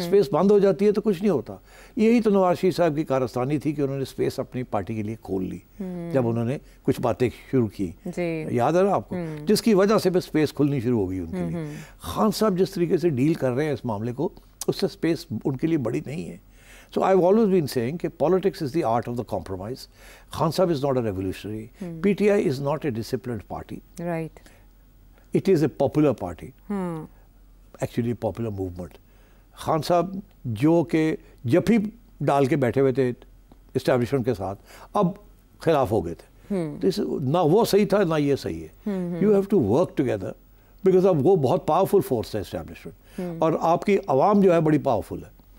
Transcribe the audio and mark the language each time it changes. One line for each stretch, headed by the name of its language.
Hindi: Space बंद हो जाती है तो कुछ नहीं होता। यही तो नवाज शरीफ साहब की कारस्तानी थी कि उन्होंने स्पेस अपनी पार्टी के लिए खोल ली जब उन्होंने कुछ बातें शुरू की, याद है ना आपको, जिसकी वजह से स्पेस खुलनी शुरू हो गई उनके लिए। खान साहब जिस तरीके से डील कर रहे हैं इस मामले को, उससे स्पेस उनके लिए बड़ी नहीं है।
English: So I've always been saying that politics is the art of the compromise. Khan Sahib is not a revolutionary. PTI is not a disciplined party. Right. It is a popular party. Actually a popular movement.
Hindi: Khan Sahib जो के जब ही डाल के बैठे हुए थे establishment के साथ, अब खिलाफ हो गए थे। तो ना वो सही था ना ये सही है।
English: You have to work together because
Hindi: अब वो बहुत पावरफुल फोर्स है एस्टैब्लिशमेंट, और आपकी आवाम जो है बड़ी पावरफुल है।